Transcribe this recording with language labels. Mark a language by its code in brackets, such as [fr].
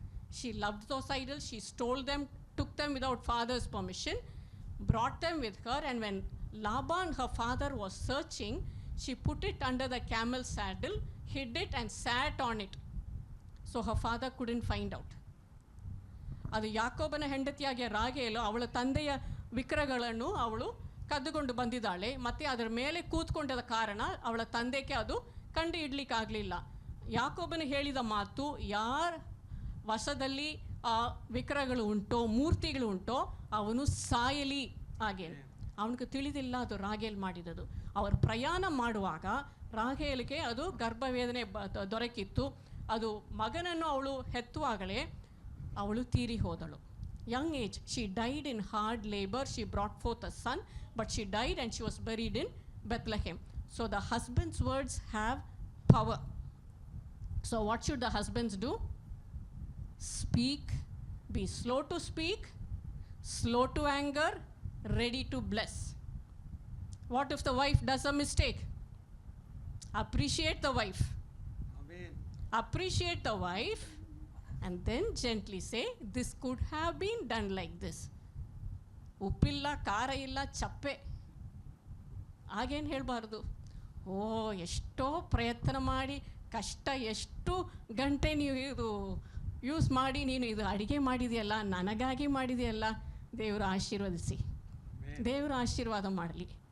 [en] She loved those idols. She stole them, took them without father's permission, brought them with her. And when Laban, her father, was searching, she put it under the camel's saddle, hid it, and sat on it. So her father couldn't find out. [kn] ಅದು ಯಾಕೋಬನ ಹೆಂಡತಿಯಾಗಿಯ ರಾಹೇಲು ಅವಳ ತಂದೆಯ ವಿಗ್ರಹಗಳನ್ನು ಅವಳು ಕದ್ದುಕೊಂಡು ಬಂದಿದ್ದಾಳೆ. ಮತ್ತು ಅದರ ಮೇಲೆ ಕೂತ್ಕೊಂಡದ ಕಾರಣ ಅವಳ ತಂದೆಗೆ ಅದು ಕಂಡು ಹಿಡ್ಲಿಕ್ಕಾಗಲಿಲ್ಲ. ಯಾಕೋಬನು ಹೇಳಿದ ಮಾತು, ಯಾರ ವಶದಲ್ಲಿ ಆ ವಿಗ್ರಹಗಳು ಉಂಟೋ, ಮೂರ್ತಿಗಳು ಉಂಟೋ, ಅವನು ಸಾಯಲಿ. ಹಾಗೇನು ಅವನಿಗೆ ತಿಳಿದಿಲ್ಲ ಅದು ರಾಹೇಲ್ ಮಾಡಿದದು. ಅವರು ಪ್ರಯಾಣ ಮಾಡುವಾಗ ರಾಹೇಲಿಗೆ ಅದು ಗರ್ಭವೇದನೆ ದೊರಕಿತ್ತು. ಅದು ಮಗನನ್ನು ಅವಳು ಹೆತ್ತುವಾಗಲೇ ಅವಳು ತೀರಿ ಹೋದಳು. [en] young age, she died in hard labor. She brought forth a son, but she died and she was buried in Bethlehem. So the husband's words have power. So what should the husbands do? Speak, be slow to speak, slow to anger, ready to bless. What if the wife does a mistake? Appreciate the wife. Amen. Appreciate the wife and then gently say, "This could have been done like this." [kn] ಉಪ್ಪಿಲ್ಲ, ಖಾರ ಇಲ್ಲ, ಚಪ್ಪೆ ಹಾಗೇನು ಹೇಳಬಾರ್ದು. ಓ, ಎಷ್ಟೋ ಪ್ರಯತ್ನ ಮಾಡಿ ಕಷ್ಟ, ಎಷ್ಟು ಗಂಟೆ ನೀವು ಇದು ಯೂಸ್ ಮಾಡಿ ನೀನು ಇದು ಅಡುಗೆ ಮಾಡಿದೆಯಲ್ಲ, ನನಗಾಗಿ ಮಾಡಿದೆಯಲ್ಲ, ದೇವರು ಆಶೀರ್ವದಿಸಿ, ದೇವರು ಆಶೀರ್ವಾದ ಮಾಡಲಿ.